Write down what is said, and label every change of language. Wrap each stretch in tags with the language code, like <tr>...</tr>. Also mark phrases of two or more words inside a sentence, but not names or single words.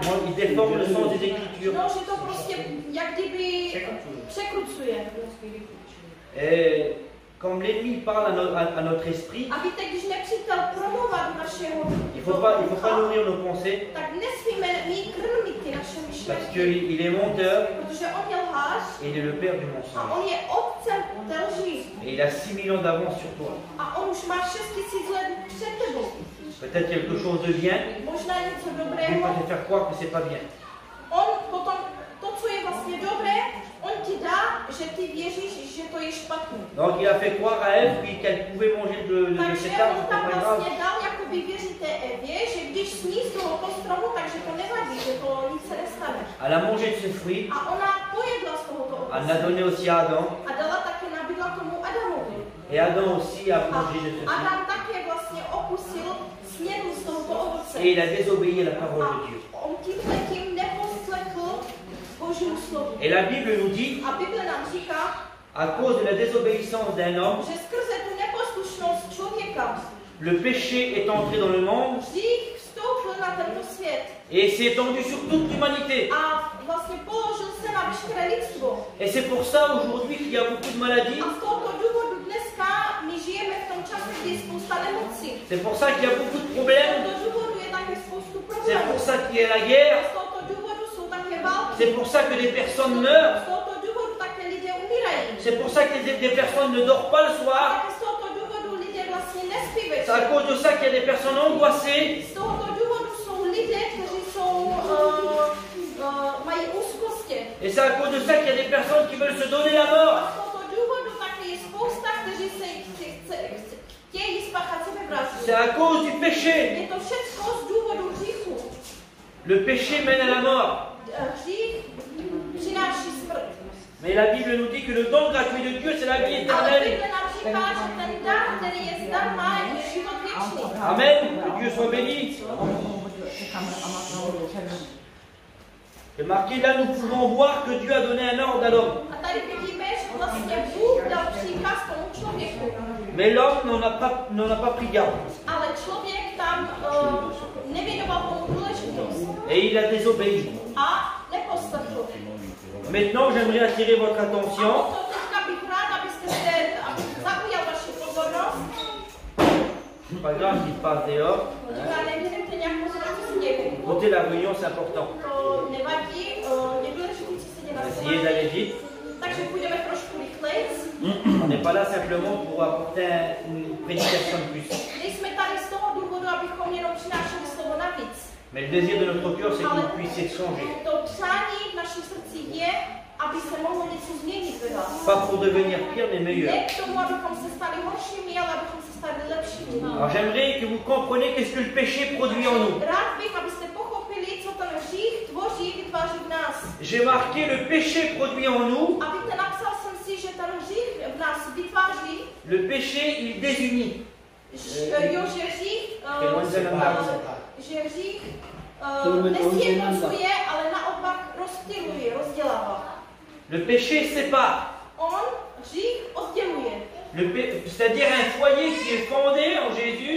<fr>Il déforme le sens des Écritures.</fr> <cs>No, že to prostě jak kdyby překrucuje.</cs> <fr>Et comme l'ennemi parle à notre esprit,</fr> <cs>A víte, když nepřítel promluvá do našeho</cs> <fr>il faut pas nourrir nos pensées,</fr> <cs>tak nesmíme mít krmit ty naše</cs> <fr>parce</fr> <cs>myšlenky,</cs> <fr>qu'il est menteur</fr> <cs>protože on je lhář</cs> <fr>et il est le père du</fr> <cs>a</cs> <fr>mensonge.</fr> <cs>on je otcem té lži.</cs> <fr>Et il a 6 000 ans d'avance sur toi.</fr> <cs>A on už má 6 000 let před tebou.</cs> <fr>Peut-être quelque chose de bien,</fr> <cs>Možná něco</cs> <fr>il peut</fr> <cs>dobrého.</cs> <fr>te faire croire que c'est pas bien.</fr> <cs>On potom, to, co je vlastně dobré, on ti dá, že ty věříš, že to je špatné.</cs> <fr>Donc il a fait croire à Ève qu'elle pouvait manger de</fr> <cs>Takže</cs> <fr>cet arbre,</fr> <cs>on</cs> <fr>c'était</fr> <cs>tam</cs> <fr>pas grave.</fr> <cs>vlastně dal jakoby věřit té Evě, že když sní z tohoto stromu, takže to nevadí, že to nic se nestane.</cs> <fr>Elle a mangé de ce fruit,</fr> <cs>A ona pojedla z tohoto</cs> <fr>elle l'a</fr> <cs>ovoce.</cs> <fr>donné aussi à Adam,</fr> <cs>A dala také nabídla tomu Adamovi.</cs> <fr>et Adam aussi a</fr> <cs>A</cs> <fr>mangé de ce fruit.</fr> <cs>Adam také vlastně opustil směru z tohoto ovoce.</cs> <fr>Et il a désobéi à la parole de Dieu.</fr> <cs>A on tímhletím neposlechl Božímu slovu.</cs> <fr>Et la Bible nous dit,</fr> <cs>A Bible nám říká,</cs> <fr>à cause de la désobéissance d'un homme,</fr> <cs>že skrze tu neposlušnost člověka</cs> <fr>le péché est entré dans le monde</fr> <cs>hřích vstoupil na tento svět</cs> <fr>et s'est étendu sur toute l'humanité.</fr> <cs>a vlastně položil se na veškeré lidstvo.</cs> <fr>Et c'est pour ça aujourd'hui qu'il y a beaucoup de maladies.</fr> <cs>A z tohoto důvodu dneska my žijeme v tom čase, kdy je spousta nemocí.</cs> <fr>C'est pour ça qu'il y a beaucoup de</fr> <cs>Z</cs> <fr>problèmes.</fr> <cs>tohoto důvodu je také spoustu</cs> <fr>C'est</fr> <cs>problémů.</cs> <fr>pour ça qu'il y a la guerre.</fr> <cs>Z tohoto důvodu jsou také války.</cs> <fr>C'est pour ça que des personnes meurent.</fr> <cs>Z tohoto důvodu také lidé umírají.</cs> <fr>C'est pour ça que des personnes ne dorment pas le</fr> <cs>A</cs> <fr>soir.</fr> <cs>také z tohoto důvodu lidé vlastně nespí</cs> <fr>C'est à</fr> <cs>večer.</cs> <fr>cause de ça qu'il y a des personnes angoissées.</fr> <cs>Z tohoto důvodu jsou lidé, kteří jsou, mají úzkosti.</cs> <fr>Et c'est à cause de ça qu'il y a des personnes qui veulent se donner la</fr> <cs>A</cs> <fr>mort.</fr> <cs>z tohoto důvodu také je spousta, kteří chtějí spáchat sebevraždu.</cs> <fr>C'est à cause du péché.</fr> <cs>Je to všechno z důvodu hříchu.</cs> <fr>Le péché mène à la mort.</fr> <cs>Hřích přináší smrt.</cs> <fr>Mais la Bible nous dit que le don gratuit de Dieu, c'est la vie</fr> <cs>Ale</cs> <fr>éternelle.</fr> <cs>Bible nám říká, že ten dar, který je zdarma, je život věčný.</cs> <fr>Amen. Que Dieu soit béni. Et marqué là, nous pouvons voir que Dieu a donné un ordre à l'homme.</fr> <cs>A tady vidíme, že vlastně Bůh dal příkaz tomu člověku.</cs> <fr>Mais l'homme n'en a pas pris garde.</fr> <cs>Ale člověk tam nevěnoval tomu důležitost.</cs> <fr>Et il a désobéi.</fr> <cs>A neposlechl.</cs> <fr>Maintenant, j'aimerais attirer votre</fr> <cs>A</cs> <fr>attention</fr> <cs>to teďka bych rád, abyste se zaujal vaši pozornost.</cs> <fr>pas grave qu'il passe dehors.</fr> <cs>Já nevěděte nějak pozornost, co se děje.</cs> <fr>Notez la réunion, c'est important.</fr> <cs>To nevadí, je důležité, co se děje na</cs> <fr>Essayez d'aller</fr> <cs>shromáždění.</cs> <fr>vite.</fr> <cs>Takže půjdeme trošku rychleji.</cs> <fr>On n'est pas là simplement pour apporter une prédication de plus.</fr> <cs>Nejsme tady z toho důvodu, abychom jenom přinášeli slovo navíc.</cs> <fr>Mais le désir de notre cœur, c'est que vous puissiez changer.</fr> <cs>To přání v našich srdcích je, aby se mohlo něco změnit ve vás.</cs> <fr>Pas pour devenir pire, mais meilleur.</fr> <cs>Ne k tomu, abychom se stali horšími, ale abychom se stali lepšími.</cs> <fr>Alors j'aimerais que vous compreniez qu'est-ce que le péché produit en nous.</fr> <cs>Rád bych, abyste pochopili, co ten hřích tvoří, vytváří v nás.</cs> <fr>J'ai marqué le péché produit en nous.</fr> <cs>A víte, napsal jsem si, že ten hřích v nás vytváří,</cs> <fr>Le péché, il désunit.</fr> <cs>jo, že hřích, nesjednocuje, ale naopak rozptyluje, rozdělává.</cs> <fr>Le péché sépare.</fr> <cs>On hřích odděluje.</cs> <fr>C'est-à-dire un foyer qui est fondé en Jésus.</fr>